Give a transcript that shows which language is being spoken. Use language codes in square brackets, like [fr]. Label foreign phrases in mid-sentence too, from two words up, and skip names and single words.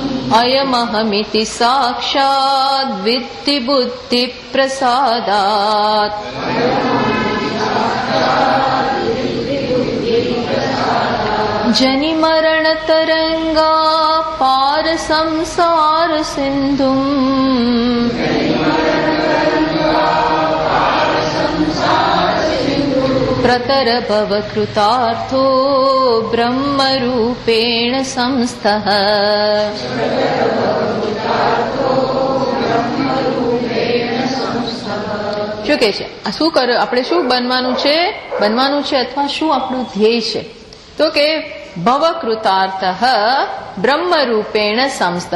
[sa] अयमहमिति साक्षात् विद्धि बुद्धि प्रसादात् जनि मरण तरंगा पार संसार सिंधुम् प्रतर भव कृतार्थो ब्रह्म रूपेण संस्थः। [gu] શું કે છે? શું કરે? આપણે શું બનવાનું છે? બનવાનું છે અથવા શું આપણું ધ્યેય છે? તો કે [sa] ભવ કૃતાર્થ બ્રહ્મ રૂપેણ સંસ્થ.